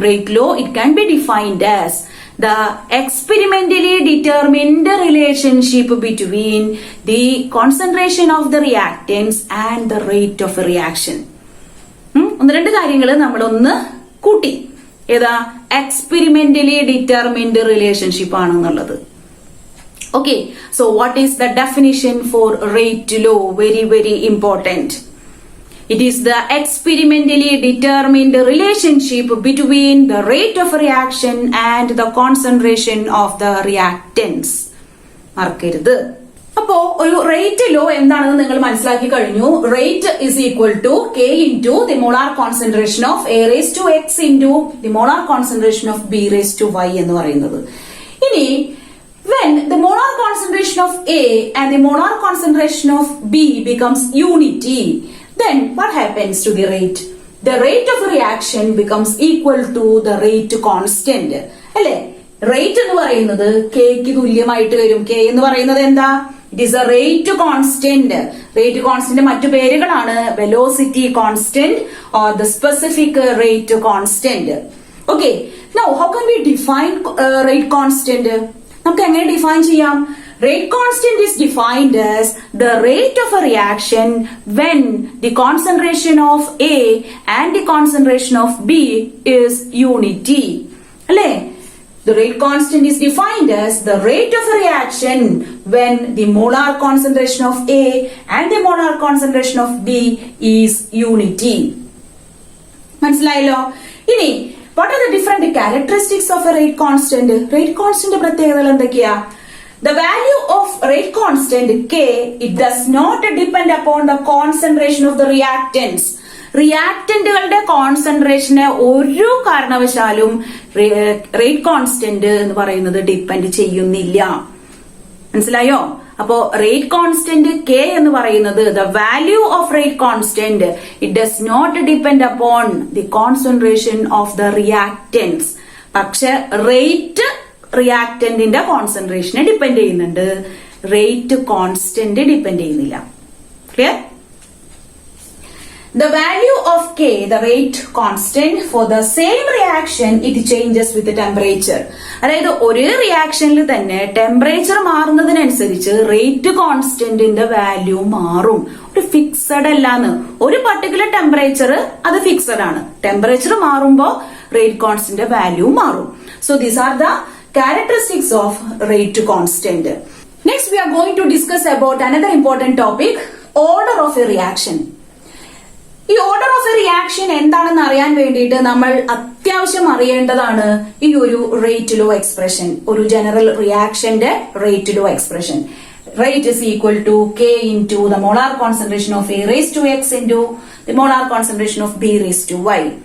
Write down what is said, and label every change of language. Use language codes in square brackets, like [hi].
[en] Rate law it can be defined as the experimentally determined relationship between the concentration of the reactants and the rate of reaction. [ml] ഒന്ന് രണ്ട് കാര്യങ്ങൾ നമ്മളൊന്ന് കൂട്ടി. ഏതാ? [en] experimentally determined relationship [ml] ആണെന്നുള്ളത്. [en] Okay, so what is the definition for rate law? Very very important. It is the experimentally determined relationship between the rate of reaction and the concentration of the reactants. [ml] മറക്കരുത്. അപ്പോ ഒരു rate law എന്താണെന്ന് നിങ്ങൾ മനസ്സിലാക്കി കഴിഞ്ഞു. [en] rate is equal to K into the molar concentration of A raised to X into the molar concentration of B raised to Y [ml] എന്ന് പറയുന്നത്. ഇനി [en] when the molar concentration of A and the molar concentration of B becomes unity, then what happens to the rate? The rate of reaction becomes equal to the rate constant. [ml] അല്ലെ? Rate എന്ന് പറയുന്നത് കെക്ക് തുല്യമായിട്ട് വരും. K എന്ന് പറയുന്നത് എന്താ? [en] It is a rate constant. [ml] Rate constant മറ്റു പേരുകളാണ് [en] Velocity constant or the specific rate constant. Okay, now how can we define rate constant? [ml] നമുക്ക് എങ്ങനെ ഡിഫൈൻ ചെയ്യാം? [en] Rate constant is defined as the rate of a reaction when the concentration of A and the concentration of B is unity. [ml] അല്ലേ? [en] The rate constant is defined as the rate of a reaction when the molar concentration of A and the molar concentration of B is unity. [ml] മനസ്സിലായല്ലോ? ഇനി [en] what are the different characteristics of a rate constant? [ml] Rate constant പ്രത്യേകതകൾ എന്തൊക്കെയാ? [en] The value of rate constant K, it does not depend upon the concentration of the reactants. [ml] റിയാക്ടന്റുകളുടെ കോൺസെൻട്രേഷനെ ഒരു കാരണവശാലും rate constant എന്ന് പറയുന്നത് depend ചെയ്യുന്നില്ല. മനസ്സിലായോ? അപ്പോ [en] rate constant K [ml] എന്ന് പറയുന്നത് [en] The value of rate constant it does not depend upon the concentration of the reactants. [ml] പക്ഷെ റേറ്റ് റിയാക്ടന്റിന്റെ കോൺസെൻട്രേഷനെ ഡിപ്പെൻഡ് ചെയ്യുന്നുണ്ട്. റേറ്റ് കോൺസ്റ്റന്റ് ഡിപ്പെൻഡ് ചെയ്യുന്നില്ല. [en] Clear? The value of K, the rate constant for the same reaction, it changes with the temperature. [ml] അതായത് ഒരേ റിയാക്ഷനിൽ തന്നെ temperature മാറുന്നതിനനുസരിച്ച് rate കോൺസ്റ്റന്റിന്റെ value മാറും. ഒരു fixed അല്ലാന്ന്. ഒരു പർട്ടിക്കുലർ ടെമ്പറേച്ചർ അത് ഫിക്സഡ് ആണ്. ടെമ്പറേച്ചർ മാറുമ്പോ റേറ്റ് കോൺസ്റ്റന്റ് വാല്യൂ മാറും. [en] So these are the characteristics of rate constant. Next we are going to discuss about another important topic, order of a reaction. [ml] ഈ order of A reaction എന്താണെന്ന് അറിയാൻ വേണ്ടിയിട്ട് നമ്മൾ അത്യാവശ്യം അറിയേണ്ടതാണ് ഈ ഒരു റേറ്റ് ലോ എക്സ്പ്രഷൻ. ഒരു general റിയാക്ഷന്റെ rate law expression. [en] rate is equal to K into the molar concentration of A raised to X into the molar concentration of B raised to Y.